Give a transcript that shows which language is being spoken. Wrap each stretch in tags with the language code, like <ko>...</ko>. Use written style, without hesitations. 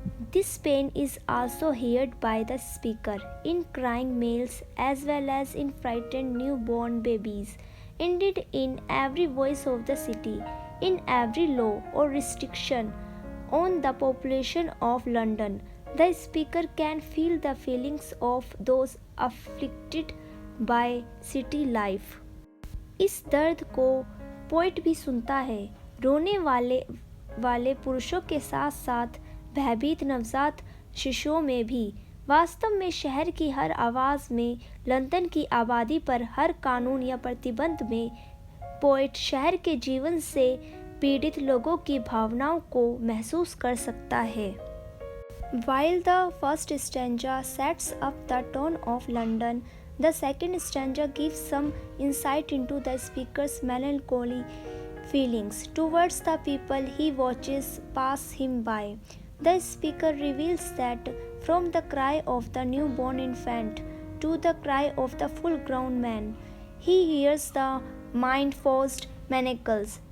<en>This pain is also heard by the speaker in crying males as well as in frightened newborn babies. Indeed, in every voice of the city, in every law or restriction on the population of London, the speaker can feel the feelings of those afflicted by city life.</en> <hi>इस दर्द को poet भी सुनता है, रोने वाले पुरुषों के साथ साथ भयभीत नवजात शिशुओं में भी। वास्तव में शहर की हर आवाज़ में, लंदन की आबादी पर हर कानून या प्रतिबंध में, पोइट शहर के जीवन से पीड़ित लोगों की भावनाओं को महसूस कर सकता है।</hi> <en>While the first stanza sets up the tone of London, the second stanza gives some insight into the speaker's melancholy feelings towards the people he watches pass him by. The speaker reveals that from the cry of the newborn infant to the cry of the full-grown man, he hears the mind-forced manacles.</en>